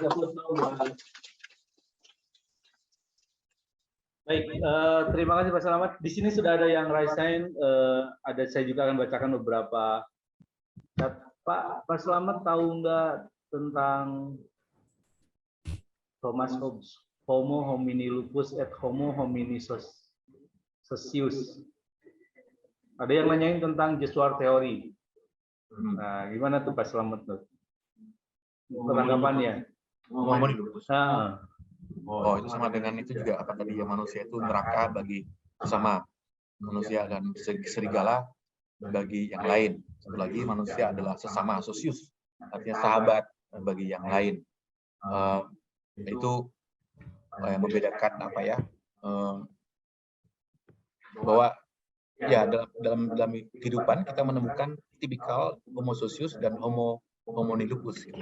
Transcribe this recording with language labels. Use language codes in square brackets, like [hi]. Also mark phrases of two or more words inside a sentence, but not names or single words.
[id] Baik, terima kasih Pak Selamat. Di sini sudah ada yang [en] raise hand. [id] Saya juga akan bacakan beberapa. Pak Selamat tahu nggak tentang Thomas Hobbes? [la] Homo homini lupus et homo homini socius. [id] Ada yang nanyain tentang Joshua teori. Nah, gimana tuh Pak Selamat tuh? Tanggapannya? [la] Homini lupus. [id] Oh, itu sama dengan itu juga apa tadi ya, manusia itu neraka bagi sesama manusia dan serigala bagi yang lain. Satu lagi, manusia adalah sesama, sosius, artinya sahabat bagi yang lain. Itu yang membedakan apa ya, bahwa ya dalam kehidupan kita menemukan tipikal [la] homo sosius [id] dan [la] homo nilupus [id] gitu.